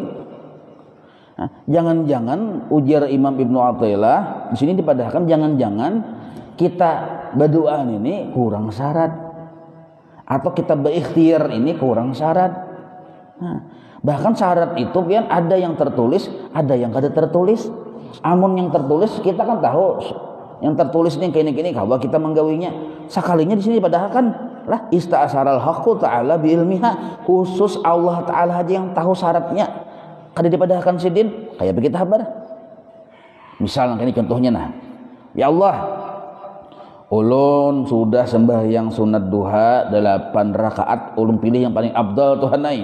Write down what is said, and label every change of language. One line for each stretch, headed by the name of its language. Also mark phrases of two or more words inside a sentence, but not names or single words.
Banjar: Nah, jangan-jangan ujar Imam Ibnu Athaillah di sini dipadahkan jangan-jangan kita berdoa ini kurang syarat, atau kita berikhtiar ini kurang syarat. Nah, bahkan syarat itu pian ada yang tertulis, ada yang kada tertulis. Amun yang tertulis kita kan tahu yang tertulis ini kini kawa kita menggawinya. Sekalinya di sini dipadahkan lah
Arabic: ista'saral haqqu ta'ala bi ilmiha,
Banjar: khusus Allah Ta'ala aja yang tahu syaratnya. Kada dipadahkan sidin kayak begitu kabar. Misal ini contohnya nah. Ya Allah, ulun sudah sembahyang sunat duha 8 rakaat, ulun pilih yang paling abdal Tuhan nai.